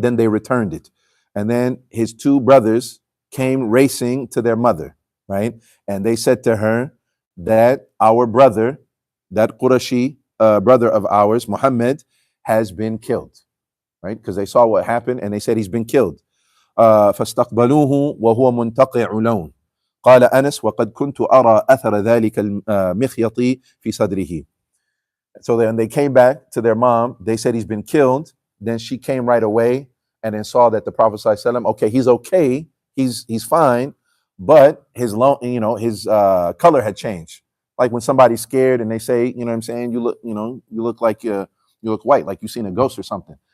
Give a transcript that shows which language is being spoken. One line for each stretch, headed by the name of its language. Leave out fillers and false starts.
English: Then they returned it, and then his two brothers came racing to their mother, right? And they said to her that our brother, that Qurashi brother of ours, Muhammad, has been killed, right? Because they saw what happened and they said he's been killed.
Arabic: فاستقبلوه وهو منتقع لون. قال أنس وقد كنت أرى أثر ذلك المخيط في صدره.
English: So then they came back to their mom. They said he's been killed. Then she came right away and then saw that the Prophet ﷺ, okay, he's fine, but his color had changed. Like when somebody's scared and they say, you know what I'm saying, you look like you look white, like you've seen a ghost or something.